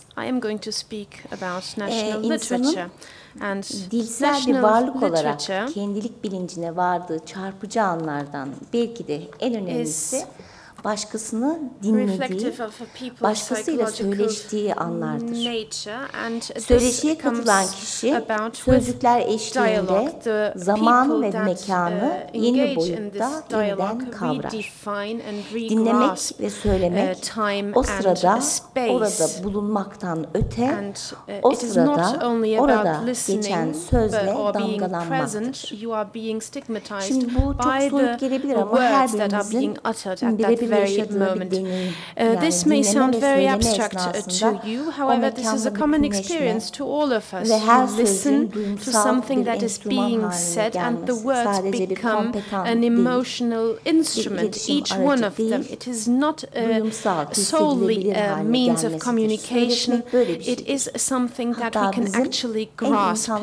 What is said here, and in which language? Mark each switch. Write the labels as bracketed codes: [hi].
[en] I am going to speak about national literature. And [tr] dilsel bir varlık olarak kendilik bilincine vardığı çarpıcı anlardan belki de en önemlisi başkasını dinlediği, başkasıyla söyleştiği anlardır. Söyleşiye katılan kişi sözcükler eşliğinde zamanı ve mekanı yeni boyutta yeniden kavrar. Dinlemek ve söylemek o sırada orada bulunmaktan öte, o sırada orada geçen sözle damgalanmaktır. Şimdi bu çok soyut gelebilir ama her birimizin birebir yaşadığı bir deneyim. [en] This may sound very abstract to you, however, this is a common experience to all of us. You listen to something that is being said, and the words become an emotional instrument, each one of them. It is not solely a means of communication, it is something that we can actually grasp.